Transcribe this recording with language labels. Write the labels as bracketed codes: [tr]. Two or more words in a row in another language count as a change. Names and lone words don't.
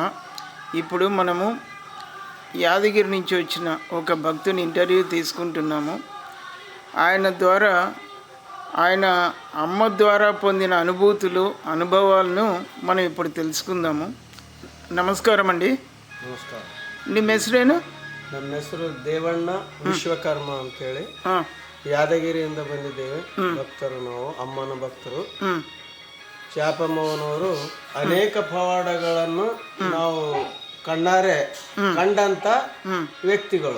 [te] ఇప్పుడు మనము యాదగిరి నుంచి వచ్చిన ఒక భక్తుని ఇంటర్వ్యూ తీసుకుంటున్నాము. ఆయన ద్వారా ఆయన అమ్మ ద్వారా పొందిన అనుభవాలను మనం ఇప్పుడు తెలుసుకుందాము. నమస్కారం అండి. [kn] ನಮಸ್ಕಾರ. ನಿಮ್ಮ ಹೆಸರೇನು? ನನ್ನ ಹೆಸರು ದೇವಣ್ಣ ವಿಶ್ವಕರ್ಮ ಅಂತೇಳಿ ಯಾದಗಿರಿಯಿಂದ ಬಂದಿದ್ದೇವೆ. ಭಕ್ತರು ನಾವು, ಅಮ್ಮನ ಭಕ್ತರು. ಚಾಪಮ್ಮನವರು ಅನೇಕ ಪವಾಡಗಳನ್ನು ನಾವು ಕಣ್ಣಾರೆ ಕಂಡಂಥ ವ್ಯಕ್ತಿಗಳು.